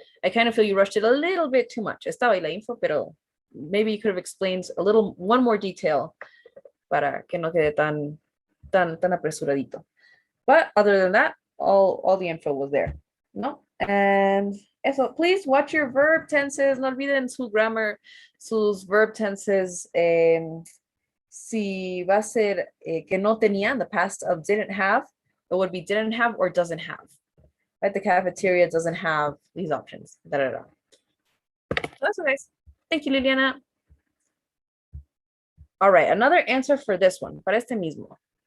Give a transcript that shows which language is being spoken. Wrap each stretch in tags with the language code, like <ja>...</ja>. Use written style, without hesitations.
<en>I kind of feel you rushed it a little bit too much.</en> <es>Estaba ahí la info, pero</es> <en>maybe you could have explained one more detail</en> <es>para que no quede tan apresuradito.</es> <en>But other than that, all the info was there, ¿no? And eso, please watch your verb tenses.</en> <es>No olviden su grammar, sus verb tenses. Si va a ser que no tenían,</es> <en>the past of didn't have, it would be didn't have or doesn't have. Right? The cafeteria doesn't have these options. Da, da, da. So that's nice. Thank you, Liliana. All right, another answer for this one,</en> <es>para este mismo.</es>